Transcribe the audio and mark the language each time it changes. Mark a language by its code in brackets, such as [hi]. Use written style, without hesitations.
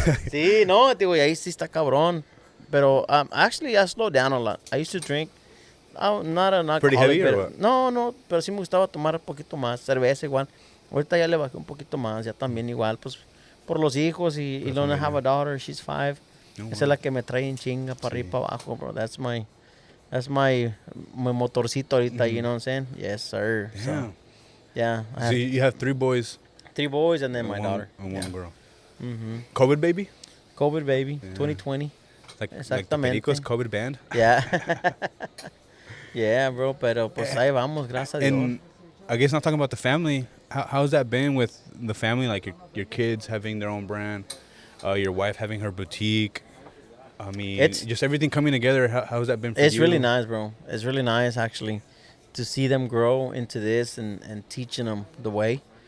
[es] Sí, no, digo, y ahí sí está cabrón. [en] Pero actually I slowed down a lot. I used to drink, not an alcoholic. Pretty heavy or [es] pero- [en] what? [es] No, pero sí me gustaba tomar un poquito más, cerveza igual. Ahorita ya le bajé un poquito más, ya también igual, pues por los hijos y [en] don't have a daughter, she's 5. [es] Esa es la que me trae en chinga para arriba y para abajo, bro. [en] That's my [es] motorcito ahorita, [en] you know what I'm saying? Yes, sir. So, Damn. yeah, I So have you have 3 boys 3 boys and then my and daughter. one Yeah. girl. Mm-hmm. COVID baby? COVID baby, 2020. Like the [es] Exactamente. [en] Pericos COVID band. Yeah. [es] Yeah, bro, pero pues ahí vamos, gracias a Dios. [en] And I guess not talking about the family. How's that been with the family? Like your kids having their own brand, your wife having her boutique. I mean, just everything coming together. How's that been for you? It's really nice, bro. It's really nice, actually, to see them grow into this and teaching them the way.